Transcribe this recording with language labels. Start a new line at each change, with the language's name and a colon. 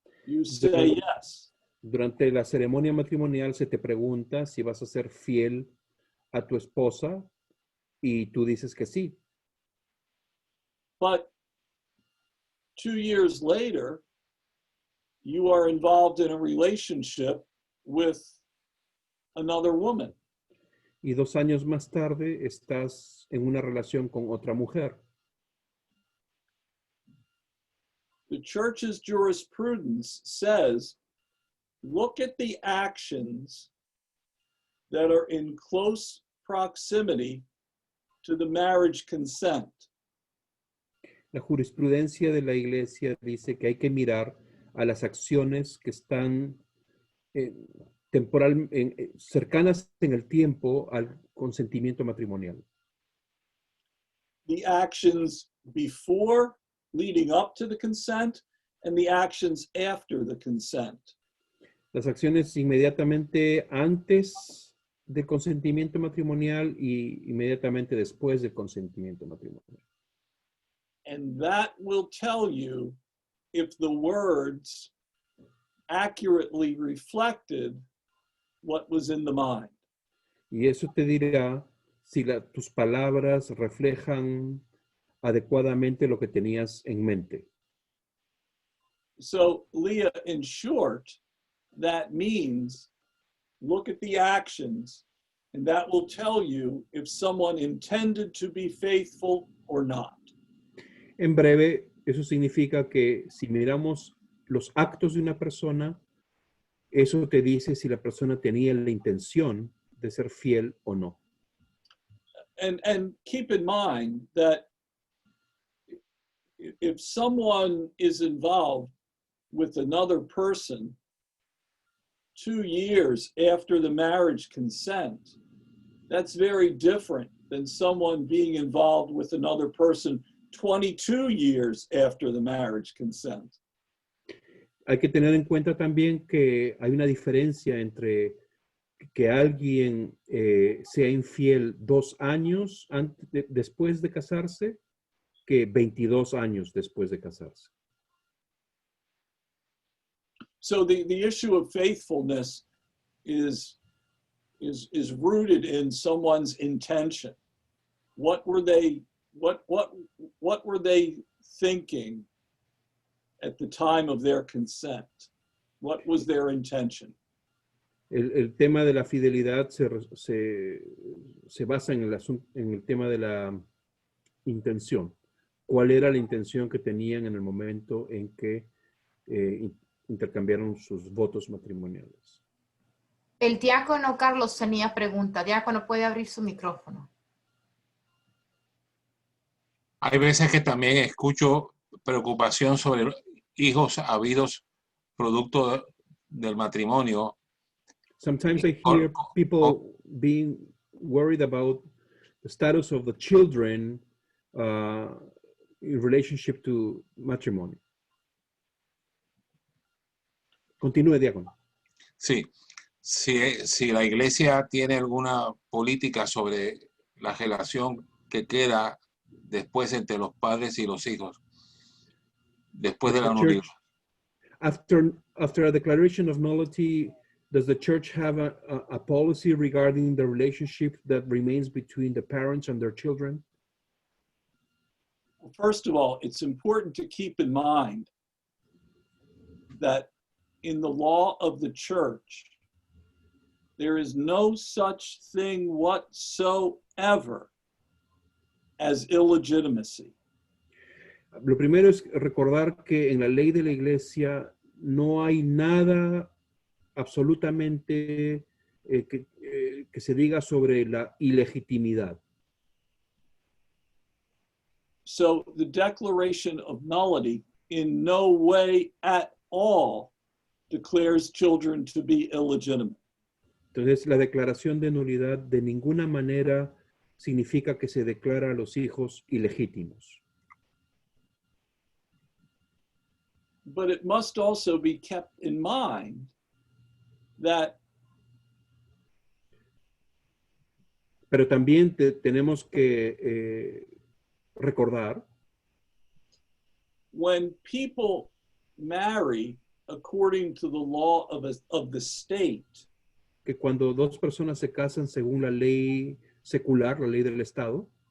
English: You say yes.
Spanish: Durante la ceremonia matrimonial se te pregunta si vas a ser fiel a tu esposa y tú dices que sí.
English: But 2 years later, you are involved in a relationship with another woman.
Spanish: Y 2 años más tarde estás en una relación con otra mujer.
English: The church's jurisprudence says, look at the actions that are in close proximity to the marriage consent.
Spanish: La jurisprudencia de la Iglesia dice que hay que mirar a las acciones que están cercanas en el tiempo al consentimiento matrimonial.
English: The actions before, leading up to the consent, and the actions after the consent.
Spanish: Las acciones inmediatamente antes del consentimiento matrimonial y inmediatamente después del consentimiento matrimonial.
English: And that will tell you if the words accurately reflected what was in the mind.
Spanish: Y eso te dirá si tus palabras reflejan adecuadamente lo que tenías en mente.
English: So, Leah, in short, that means look at the actions, and that will tell you if someone intended to be faithful or not.
Spanish: En breve, eso significa que si miramos los actos de una persona, eso te dice si la persona tenía la intención de ser fiel o no.
English: And keep in mind that if someone is involved with another person 2 years after the marriage consent, that's very different than someone being involved with another person 22 years after the marriage consent.
Spanish: Hay que tener en cuenta también que hay una diferencia entre que alguien sea infiel 2 años después de casarse que 22 años después de casarse.
English: So the issue of faithfulness is rooted in someone's intention. What were they thinking at the time of their consent? What was their intention?
Spanish: El tema de la fidelidad se basa en el tema de la intención. ¿Cuál era la intención que tenían en el momento en que intercambiaron sus votos matrimoniales? El diácono Carlos tenía pregunta. Diácono, puede abrir su micrófono. Hay veces que también escucho preocupación sobre hijos habidos producto del matrimonio.
English: Sometimes I hear people being worried about the status of the children in relationship to matrimony.
Spanish: Continúe, diácono. Sí, si la iglesia tiene alguna política sobre la relación que queda después entre los padres y los hijos, después de la nulidad.
English: After a declaration of nullity, Does the church have a policy regarding the relationship that remains between the parents and their children? First of all, it's important to keep in mind that in the law of the church, there is no such thing whatsoever as illegitimacy.
Spanish: Lo primero es recordar que en la ley de la iglesia no hay nada absolutamente que se diga sobre la ilegitimidad.
English: So the declaration of nullity in no way at all declares children to be illegitimate.
Spanish: Entonces, la declaración de nulidad de ninguna manera significa que se declara a los hijos ilegítimos.
English: But it must also be kept in mind that
Spanish: Pero también tenemos que recordar
English: when people marry according to the law of the state,
Spanish: que cuando dos personas se casan según la ley secular, la ley del Estado,